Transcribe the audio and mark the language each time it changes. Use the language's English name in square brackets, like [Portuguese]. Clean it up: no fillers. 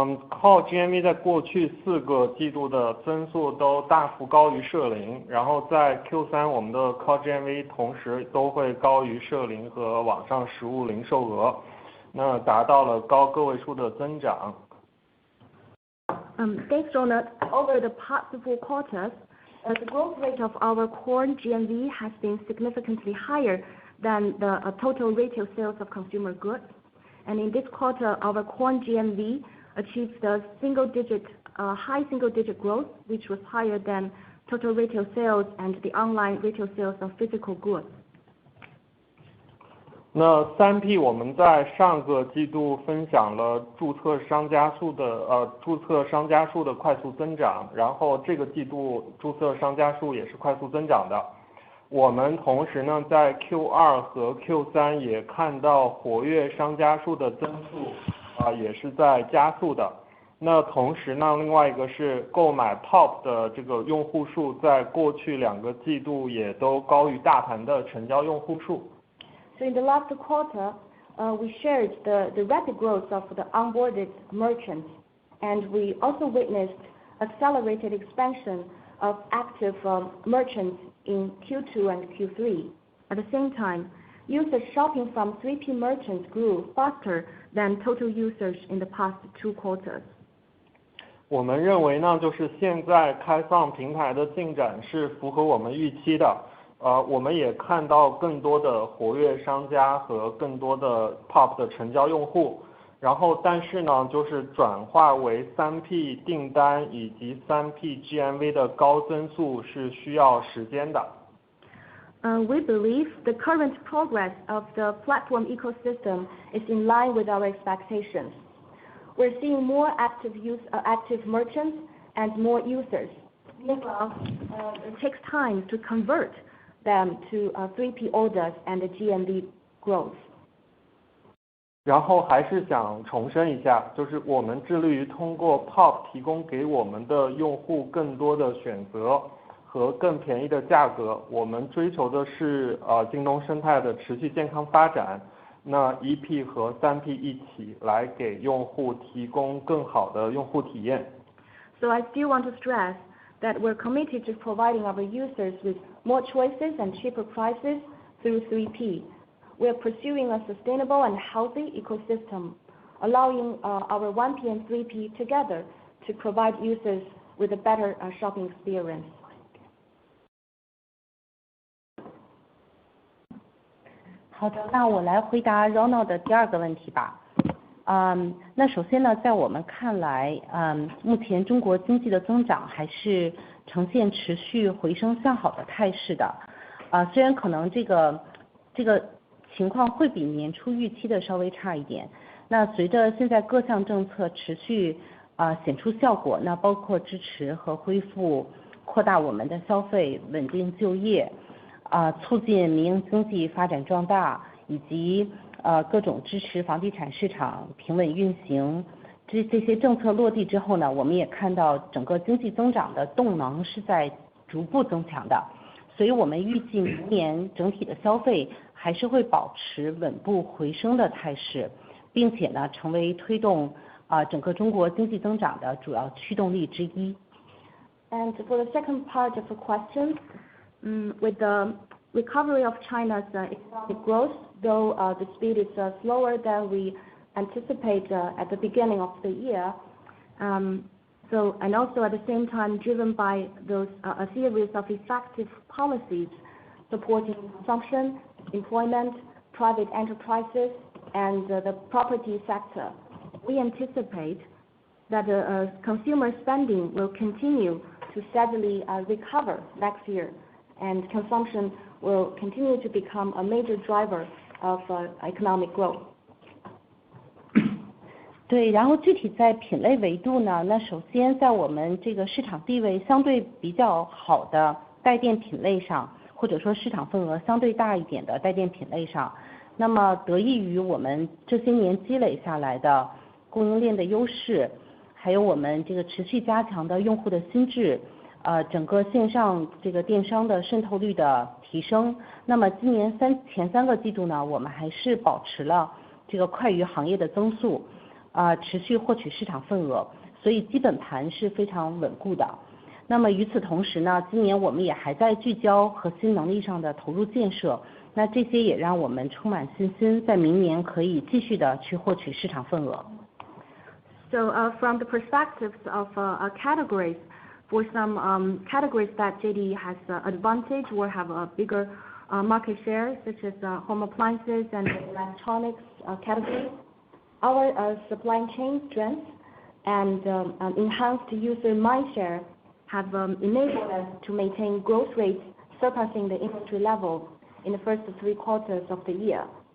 [Chinese] 靠 GMV 在过去4个季度的增速都大幅高于社零，然后在 Q3 我们的靠 GMV 同时都会高于社零和网上实物零售额，那达到了高个位数的增长。 [English] Thanks, Ronald. Over the past 4 quarters, the growth rate of our core GMV has been significantly higher than the total retail sales of consumer goods. And in this quarter, our core GMV achieved a high single-digit growth, which was higher than total retail sales and the online retail sales of physical goods. [Chinese] 那 3P 我们在上个季度分享了注册商家数的快速增长，然后这个季度注册商家数也是快速增长的。我们同时呢，在 Q2 和 Q3 也看到活跃商家数的增速也是在加速的。那同时呢，另外一个是购买 POP 的这个用户数，在过去2个季度也都高于大盘的成交用户数。 [English] So in the last quarter, we shared the rapid growth of the onboarded merchants, and we also witnessed accelerated expansion of active merchants in Q2 and Q3. At the same time, users shopping from 3P merchants grew faster than total users in the past 2 quarters. [Chinese] 我们认为呢，就是现在开放平台的进展是符合我们预期的。我们也看到更多的活跃商家和更多的 POP 的成交用户。然后，但是呢，就是转化为 3P 订单以及 3P GMV 的高增速是需要时间的。 [English] We believe the current progress of the platform ecosystem is in line with our expectations. We're seeing more active merchants and more users. Meanwhile, it takes time to convert them to 3P orders and the GMV growth. [Chinese] 然后还是想重申一下，就是我们致力于通过 POP 提供给我们的用户更多的选择和更便宜的价格。我们追求的是京东生态的持续健康发展。那 1P 和 3P 一起来给用户提供更好的用户体验。 [English] So I still want to stress that we're committed to providing our users with more choices and cheaper prices through 3P. We are pursuing a sustainable and healthy ecosystem, allowing our 1P and 3P together to provide users with a better shopping experience. [Chinese] 好的，那我来回答 Ronald 的第2个问题吧。那首先呢，在我们看来，目前中国经济的增长还是呈现持续回升向好的态势的。虽然可能这个情况会比年初预期的稍微差一点。那随着现在各项政策持续显出效果，那包括支持和恢复、扩大我们的消费、稳定就业，促进民营经济发展壮大，以及各种支持房地产市场平稳运行，这些政策落地之后呢，我们也看到整个经济增长的动能是在逐步增强的。所以我们预计明年整体的消费还是会保持稳步回升的态势，并且呢，成为推动整个中国经济增长的主要驱动力之一。 [English] And for the second part of the question, with the recovery of China's economic growth, though the speed is slower than we anticipate at the beginning of the year, and also at the same time driven by a series of effective policies supporting consumption, employment, private enterprises, and the property sector. We anticipate that consumer spending will continue to steadily recover next year, and consumption will continue to become a major driver of economic growth. [Chinese] 对，然后具体在品类维度呢，那首先在我们这个市场地位相对比较好的带电品类上，或者说市场份额相对大一点的带电品类上，那么得益于我们这些年积累下来的供应链的优势，还有我们这个持续加强的用户的心智，整个线上这个电商的渗透率的提升，那么今年前3个季度呢，我们还是保持了这个快于行业的增速，持续获取市场份额，所以基本盘是非常稳固的。那么与此同时呢，今年我们也还在聚焦核心能力上的投入建设，那这些也让我们充满信心，在明年可以继续的去获取市场份额。 [English] So from the perspectives of categories, for some categories that JD has advantage or have a bigger market share, such as home appliances and electronics categories, our supply chain strength and enhanced user mindshare have enabled us to maintain growth rates surpassing the industry level in the first 3 quarters of the year.